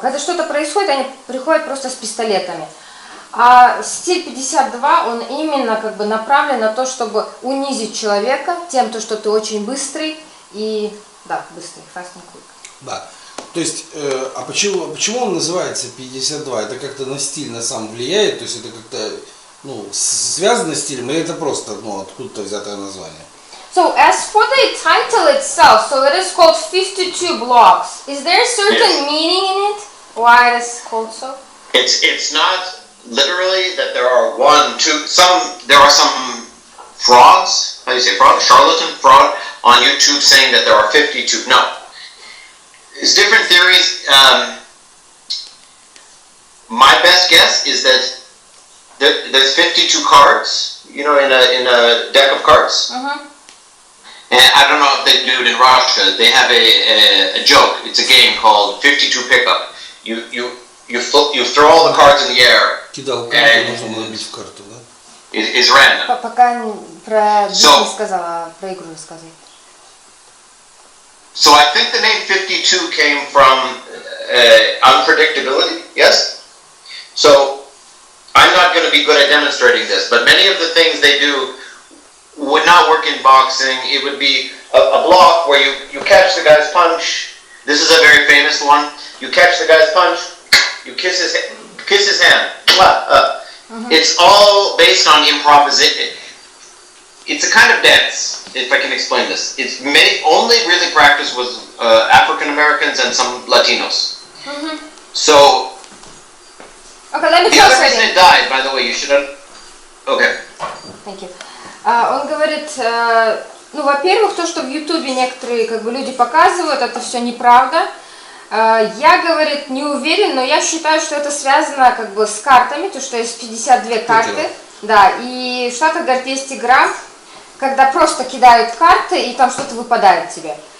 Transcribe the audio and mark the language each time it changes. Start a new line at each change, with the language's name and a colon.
Russian: Когда что-то происходит, они приходят просто с пистолетами. А стиль 52, он именно как бы направлен на то, чтобы унизить человека тем, то, что ты очень быстрый и, да, быстрый,
English: fast and quick.
Russian: Да. То есть, а почему он называется 52? Это как-то на стиль на сам влияет? То есть это как-то, ну, связано с стилем, или это просто, ну, откуда-то взятое название?
English: So as for the title itself, so it is called 52 blocks. Is there a certain meaning in it? Why it is called so? it's not literally that there are there are some frauds, how do you say fraud? Charlatan fraud on YouTube saying that there are 52. No. There's different theories. My best guess is that there's 52 cards, you know, in a deck of cards. And I don't know if they do it in Russia. They have a joke. It's a game called 52 pickup. You throw all the cards in the air.
Russian: Кидал карту, можно набить в карту, да?
English: Is random.
Russian: Пока про
English: So-
Russian: не сказала, а про игру рассказывай.
English: So I think the name 52 came from unpredictability. Yes. So I'm not going to be good at demonstrating this, but many of the things they do would not work in boxing. It would be a block where you catch the guy's punch. This is a very famous one. You catch the guy's punch, you kiss his hand. It's all based on improvisation. It's a kind of dance, if I can explain this. It's only really practiced with African Americans and some Latinos. So Okay, let me the other translate reason it. it died, by the way, you should have. Okay. Thank you.
Russian: Он говорит, ну, во-первых, то, что в Ютубе некоторые как бы люди показывают, это все неправда. Я, говорит, не уверен, но я считаю, что это связано как бы с картами, то, что есть 52 карты. Да, и в Штатах, говорит, есть игра, когда просто кидают карты, и там что-то выпадает тебе.